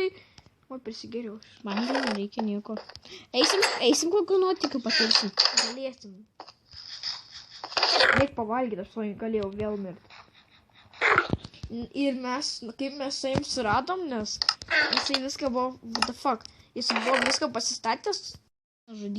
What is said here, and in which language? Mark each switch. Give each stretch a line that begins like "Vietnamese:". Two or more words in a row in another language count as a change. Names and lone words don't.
Lithuanian: Oi, prisigėriau. Man nereikia nieko. Eisim kokiu nuotikiu patirsim. Galėsim. Reik pavalgyti, aš tuoj galėjau vėl mirti. Ir mes, kaip mes su jais suradom, nes jisai viską buvo,
English: what the fuck,
Lithuanian: jis buvo viską pasistatęs. Žudy.